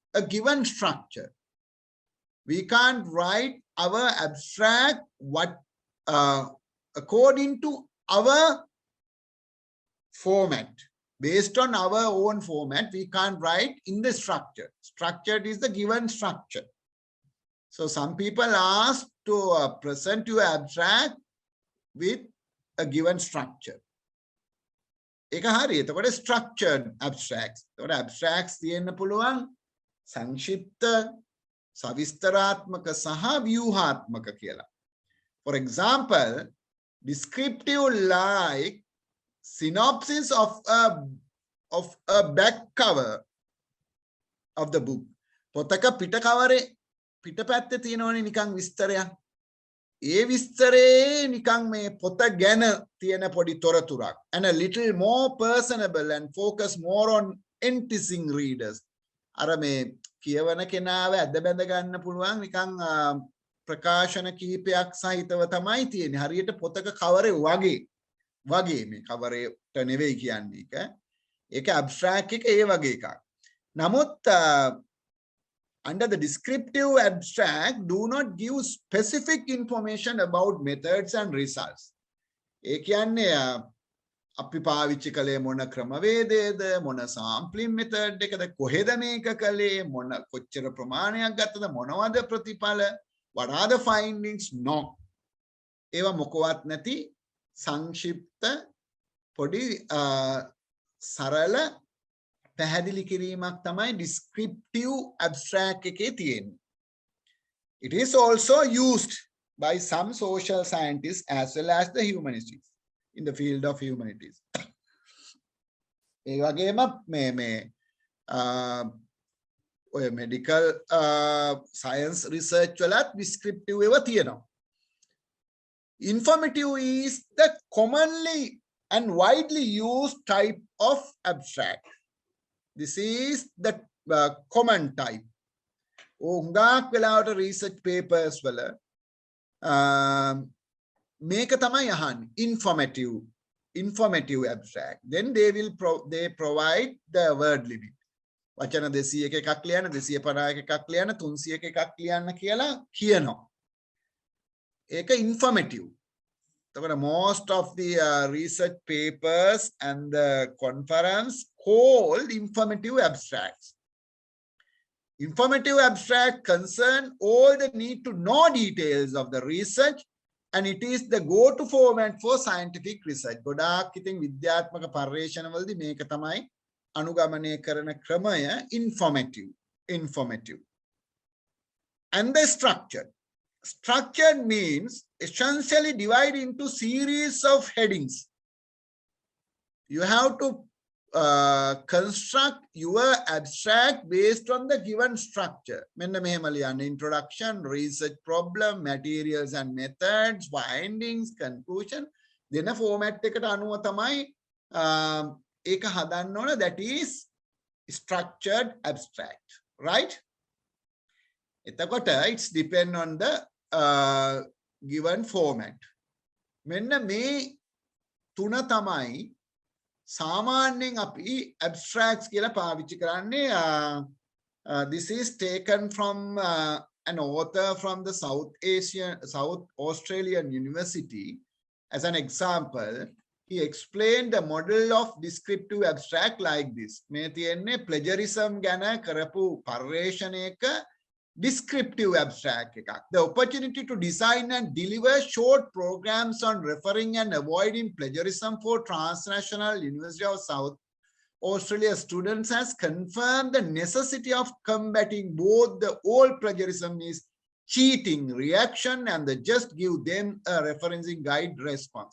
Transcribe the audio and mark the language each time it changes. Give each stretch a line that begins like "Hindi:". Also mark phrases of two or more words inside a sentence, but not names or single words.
English: We can't write our abstract according to our format. Based on our own format, we can't write in the structure. Structured is the given structure. So some people ask to present your abstract with a given structure.
Sinhala: ඒක හරි. එතකොට
English: structured abstracts.
Sinhala: එතකොට abstracts තියෙන්න පුළුවන් සංක්ෂිප්ත, සවිස්තරාත්මක සහ ව්‍යුහාත්මක කියලා.
English: For example, descriptive like synopsis of a back cover of the book.
Sinhala: පොතක පිට කවරේ පිටපැත්තේ තියෙනවනේ නිකන් විස්තරයක්. ඒ විස්තරේ නිකන් මේ පොත ගැන තියෙන පොඩි තොරතුරක්.
English: And a little more personable and focus more on enticing readers.
Sinhala: අර මේ කියවන කෙනාව ඇද බැඳ ගන්න පුළුවන් නිකන් ප්‍රකාශන කීපයක් සහිතව තමයි තියෙන්නේ. හරියට පොතක කවරේ වගේ මේ කවරේට නෙවෙයි කියන්නේ එක. ඒක abstract එක ඒ වගේ එකක්.
English: නමුත් under the descriptive abstract do not give specific information about methods and results.
Sinhala: ඒ කියන්නේ අපි පාවිච්චි කළේ මොන ක්‍රමවේදයේද, මොන
English: sampling method
Sinhala: එකද, කොහෙද මේක කළේ, මොන කොච්චර ප්‍රමාණයක් ගත්තද, මොනවද ප්‍රතිඵල,
English: what are the findings? No.
Sinhala: ඒවා මොකවත් නැති සංක්ෂිප්ත පොඩි සරල පැහැදිලි කිරීමක් තමයි
English: descriptive abstract
Sinhala: එකේ තියෙන්නේ.
English: It is also used by some social scientists as well as the humanists in the field of humanities.
Sinhala: ඒ වගේම මේ ඔය
English: medical science research
Sinhala: වලත් descriptive ඒවා තියෙනවා.
English: Informative is the commonly and widely used type of abstract. This is the common type.
Sinhala: හුඟක් වෙලාවට
English: research papers
Sinhala: වල මේක තමයි අහන්නේ
English: informative abstract. Then they provide the word limit.
Sinhala: වචන 200ක එකක් ලියන්න, 250ක එකක් ලියන්න, 300ක එකක් ලියන්න කියලා කියනවා. ඒක informative.
English: Most of the research papers and the conference called informative abstracts. Informative abstract concern all the need to know details of the research, and it is the go-to format for scientific research.
Sinhala: ගොඩාක් ඉතින් විද්‍යාත්මක පර්යේෂණවලදී මේක තමයි අනුගමනය කරන ක්‍රමය informative.
English: And the structured. Structured means essentially divided into series of headings. You have to construct your abstract based on the given structure. මෙන්න මෙහෙම ලියන්න. Introduction, research problem, materials and methods, findings, conclusion.
Sinhala: දෙන format එකට අනුව තමයි ඒක හදන්න ඕන.
English: That is structured abstract, right? එතකොට it's depend on the given format.
Sinhala: මෙන්න මේ තුන තමයි සාමාන්‍යයෙන් අපි abstracts කියලා පාවිච්චි කරන්නේ.
English: This is taken from an author from the South Australian University. As an example, he explained the model of descriptive abstract like this.
Sinhala: මේ තියෙන්නේ plagiarism ගැන කරපු පර්යේෂණයක
English: descriptive abstract
Sinhala: එකක්.
English: The opportunity to design and deliver short programs on referring and avoiding plagiarism for transnational University of South Australia students has confirmed the necessity of combating both the all plagiarism is cheating reaction and the just give them a referencing guide response.